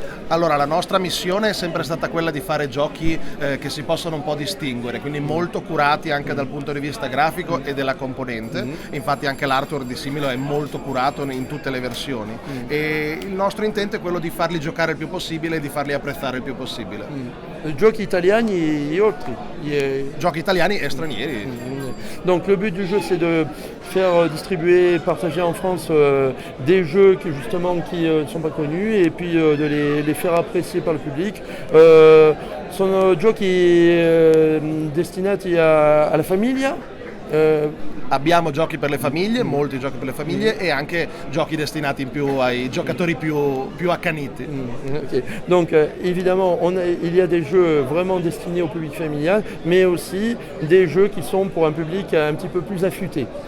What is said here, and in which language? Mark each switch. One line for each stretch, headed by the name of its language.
Italian: Allora, la nostra missione è sempre stata quella di fare giochi che si possono un po' distinguere, quindi molto curati anche dal punto di vista grafico e della componente. Infatti anche l'artwork di Similo è molto curato in tutte le versioni. E il nostro intento è quello di farli giocare il più possibile e di farli apprezzare il più possibile. Giochi italiani e altri. Giochi italiani e stranieri.
French: Donc le but du jeu, c'est de faire distribuer et partager en France des jeux qui ne sont pas connus, et puis de les faire apprécier par le public.
Italian: Sono giochi destinati alla famiglia? Abbiamo giochi per le famiglie, molti giochi per le famiglie, e anche giochi destinati in più ai giocatori più accaniti.
English: Okay.
French: Donc évidemment, il y a des jeux vraiment destinés au public familial, mais aussi des jeux qui sont pour un public un petit peu plus affûté.